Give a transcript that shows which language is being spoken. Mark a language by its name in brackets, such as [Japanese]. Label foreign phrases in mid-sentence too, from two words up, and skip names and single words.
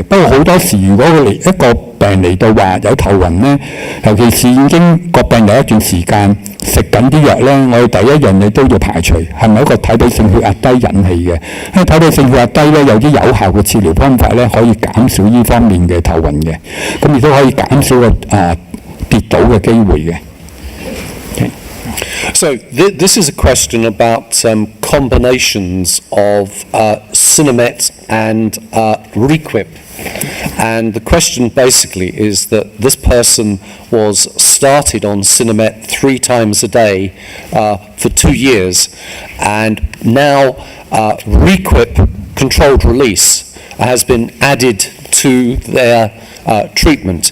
[Cantonese] 不過好多時，如果佢一個病嚟到話有頭暈咧，尤其是已經個病有一段時間食緊啲藥咧，我哋第一樣嘢都要排除係咪一個體位性血壓低引起嘅。因為體位性血壓低咧，有啲有效嘅治療方法咧，可以減少呢方面嘅頭暈嘅，咁亦都可以減少個跌倒嘅機會嘅。 [English] So this is a question about combinations of Sinemet and Requip. And the question basically is that this person was started on Sinemet 3 times a day for 2 years, and now Requip controlled release has been added to their treatment.